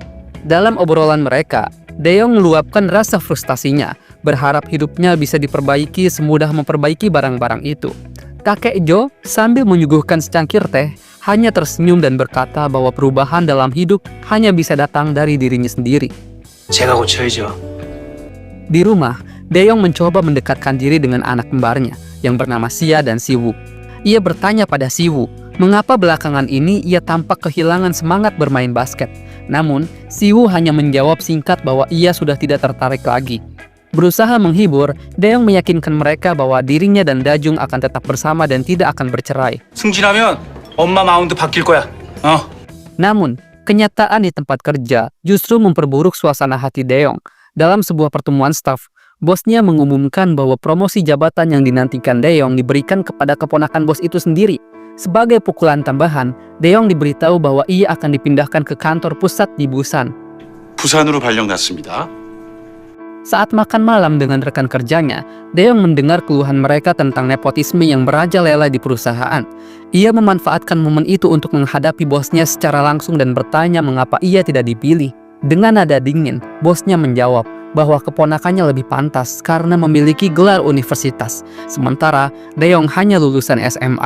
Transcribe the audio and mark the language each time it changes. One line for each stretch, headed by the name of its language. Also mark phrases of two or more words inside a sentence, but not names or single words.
Indonesian: Dalam obrolan mereka, Dae-yong meluapkan rasa frustasinya, berharap hidupnya bisa diperbaiki semudah memperbaiki barang-barang itu. Kakek Jo sambil menyuguhkan secangkir teh hanya tersenyum dan berkata bahwa perubahan dalam hidup hanya bisa datang dari dirinya sendiri.
Korean: 제가 고쳐야죠.
Indonesian: Di rumah, Dae-yong mencoba mendekatkan diri dengan anak kembarnya yang bernama Sia dan Siwoo. Ia bertanya pada Siwoo, mengapa belakangan ini ia tampak kehilangan semangat bermain basket. Namun, Siwoo hanya menjawab singkat bahwa ia sudah tidak tertarik lagi. Berusaha menghibur, Dae-yong meyakinkan mereka bahwa dirinya dan Dajung akan tetap bersama dan tidak akan bercerai.
Korean: 승진하면 엄마 마운드 바뀔 거야.
Indonesian: Namun, kenyataan di tempat kerja justru memperburuk suasana hati Dae-yong. Dalam sebuah pertemuan staf, bosnya mengumumkan bahwa promosi jabatan yang dinantikan Dae-yong diberikan kepada keponakan bos itu sendiri. Sebagai pukulan tambahan, Dae-yong diberitahu bahwa ia akan dipindahkan ke kantor pusat di Busan.
Korean: 부산으로 발령났습니다.
Indonesian: Saat makan malam dengan rekan kerjanya, Dae-yong mendengar keluhan mereka tentang nepotisme yang merajalela di perusahaan. Ia memanfaatkan momen itu untuk menghadapi bosnya secara langsung dan bertanya mengapa ia tidak dipilih. Dengan nada dingin, bosnya menjawab bahwa keponakannya lebih pantas karena memiliki gelar universitas, sementara Dae-yong hanya lulusan SMA.